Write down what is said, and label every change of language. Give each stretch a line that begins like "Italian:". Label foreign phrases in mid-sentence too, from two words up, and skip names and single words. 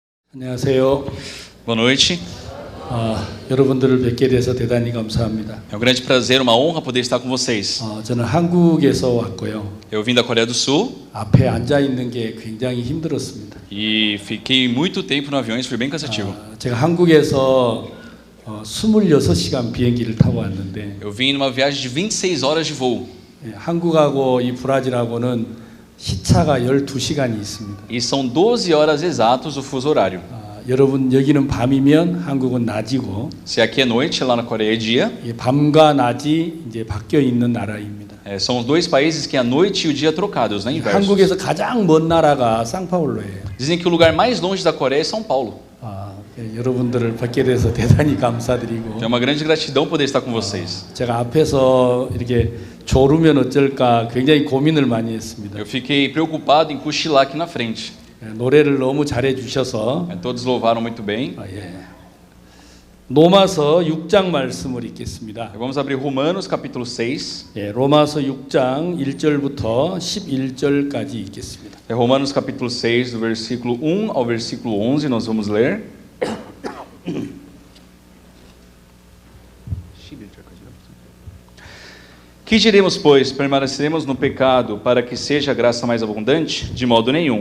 Korean: 안녕하세요.
Portuguese: Boa noite.
Korean: 여러분들을 뵙게 돼서 대단히 감사합니다.
Portuguese: É um grande prazer, uma honra poder estar com vocês.
Korean: 저는 한국에서 왔고요.
Portuguese: Eu vim da Coreia do Sul
Korean: 앞에 앉아 있는 게 굉장히 힘들었습니다.
Portuguese: e fiquei muito tempo no avião, isso foi bem cansativo.
Korean: 제가 한국에서 26시간 비행기를 타고 왔는데
Portuguese: Eu vim numa viagem de 26 horas de voo
Korean: 한국하고 이 브라질하고는 시차가 12시간이 있습니다.
Portuguese: e são 12 horas exatos o fuso horário.
Korean: 여러분 여기는 밤이면 한국은 낮이고
Portuguese: Se aqui é noite, lá na Coreia é dia.
Korean: 밤과 낮이 이제 바뀌어 있는 나라입니다.
Portuguese: São os dois países que a noite e o dia trocados, né, inversos.
Korean: 한국에서 가장 먼 나라가 상파울로예요.
Portuguese: Dizem que o lugar mais longe da Coreia é São Paulo.
Korean: 여러분들을 뵙게 돼서 대단히 감사드리고
Portuguese: É uma grande gratidão poder estar com vocês.
Korean: 제가 앞에서 이렇게 졸으면 어쩔까 굉장히 고민을 많이 했습니다.
Portuguese: Eu fiquei preocupado em cochilar aqui na frente.
Korean: 노래를 너무 잘해 주셔서
Portuguese: Todos louvaram muito bem.
Korean: 로마서 6장 말씀을 읽겠습니다.
Portuguese: Vamos abrir Romanos capítulo 6.
Korean: 로마서 6장 1절부터 11절까지 읽겠습니다.
Portuguese: É Romanos capítulo 6, do versículo 1 ao versículo 11, nós vamos ler. Que diremos, pois? Permaneceremos no pecado para que seja a graça mais abundante? De modo nenhum.